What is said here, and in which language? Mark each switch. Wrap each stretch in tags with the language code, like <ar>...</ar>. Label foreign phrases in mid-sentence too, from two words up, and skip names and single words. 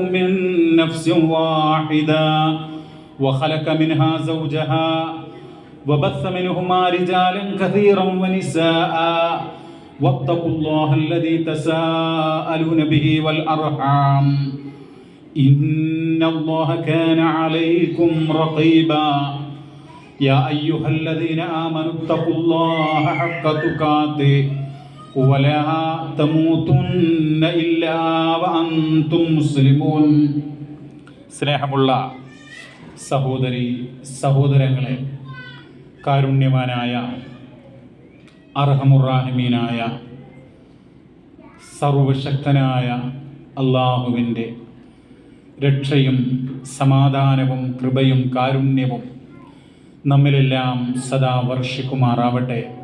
<ar>من نفس واحدة وخلق منها زوجها وبث منهما رجالا كثيرا ونساء واتقوا الله الذي تساءلون به والأرحام إن الله كان عليكم رقيبا. يا أيها الذين آمنوا اتقوا الله حق تقاته ولا تموتن إلا وأنتم مسلمون.</ar> <ml>സ്നേഹമുള്ള സഹോദരങ്ങളെ, കാരുണ്യവാനായ അർഹമുറാഹിമീനായ സർവശക്തനായ അല്ലാഹുവിൻ്റെ രക്ഷയും സമാധാനവും കൃപയും കാരുണ്യവും നമ്മിലെല്ലാം സദാ വർഷിക്കുമാറാവട്ടെ.</ml>